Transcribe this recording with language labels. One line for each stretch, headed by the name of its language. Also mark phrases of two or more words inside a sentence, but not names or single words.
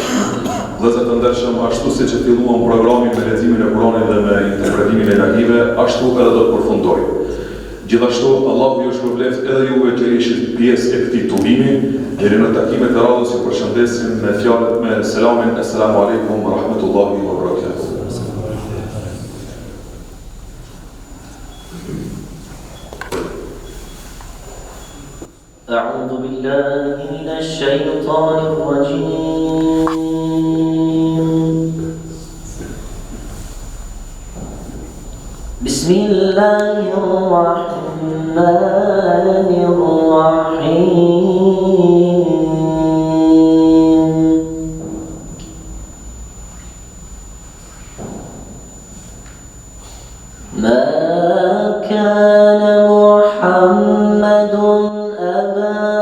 Albanian: Vëllezër të ndershëm, ashtu siç e filluam programin me leximin e Kuranit dhe me interpretimin e lagive, ashtu edhe do të përfundojë. Gjithashtu, Allahu ju shpërbleft edhe juve që ishit pjesë e këtij tubimi, deri në takimet e radhës ju përshëndesim me fjalët me selamin,
Arabic: السلام عليكم ورحمة الله وبركاته. أعوذ بالله من الشيطان الرجيم بسم الله الرحمن الرحيم ما كان محمد أبا